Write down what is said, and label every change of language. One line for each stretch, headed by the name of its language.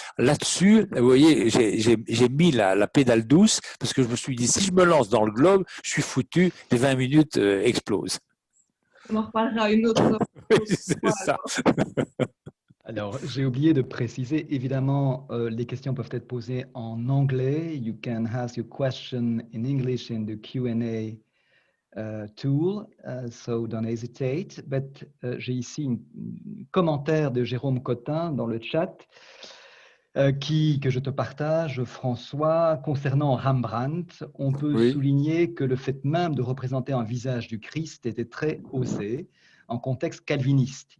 French: Là-dessus, vous voyez, j'ai mis la pédale douce parce que je me suis dit, si je me lance dans le globe, je suis foutu, les 20 minutes explosent. On en reparlera une autre Oui, c'est fois. ça. Alors, j'ai oublié de préciser, évidemment, les questions peuvent être posées en anglais.
English: You can ask your question in English in the Q&A tool, so don't hesitate.
French: But j'ai ici un commentaire de Jérôme Cotin dans le chat que je te partage, François. Concernant Rembrandt, on peut souligner que le fait même de représenter un visage du Christ était très osé en contexte calviniste.